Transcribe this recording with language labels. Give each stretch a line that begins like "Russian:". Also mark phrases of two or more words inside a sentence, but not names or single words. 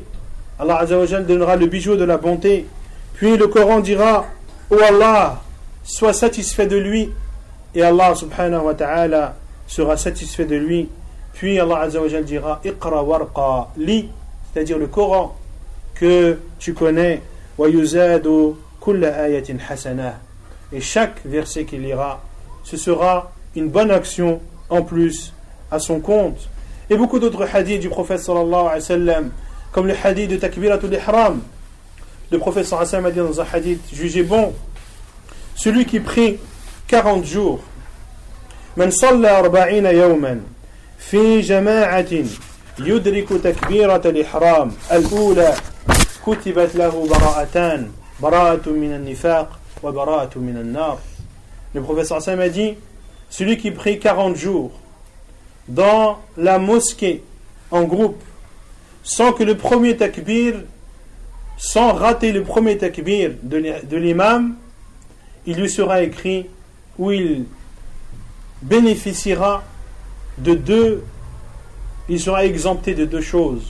French: Allah
Arabic: عز وجل
French: donnera le bijou de la bonté. Puis le Coran dira: ô Allah, sois satisfait de lui. Et Allah
Arabic: سبحانه وتعالى
French: sera satisfait de lui. Puis Allah
Arabic: عز وجل
French: dira:
Arabic: اقرأ وارق لي,
French: c'est-à-dire le Coran que tu connais,
Arabic: ويزاد كل آية حسنة,
French: et chaque verset qu'il lira, ce sera une bonne action en plus à son compte. Et beaucoup d'autres hadiths du prophète
Arabic: صلى الله عليه وسلم,
French: comme le hadith de
Arabic: تكبيرة الإحرام.
French: Le prophète
Arabic: صلى الله عليه وسلم
French: a dit dans un hadith jugé bon: celui qui prie 40 jours,
Arabic: من صلى 40 يوما في جماعة يدرك تكبيرة الإحرام الأولى كتبت له براءتان براءة من النفاق وبراءة من النار.
French: Le prophète
Arabic: صلى الله عليه وسلم
French: a dit: celui qui prie 40 jours dans la mosquée en groupe, sans que le premier takbir, sans rater le premier takbir de l'imam, il lui sera écrit, où il bénéficiera de deux, il sera exempté de 2 choses.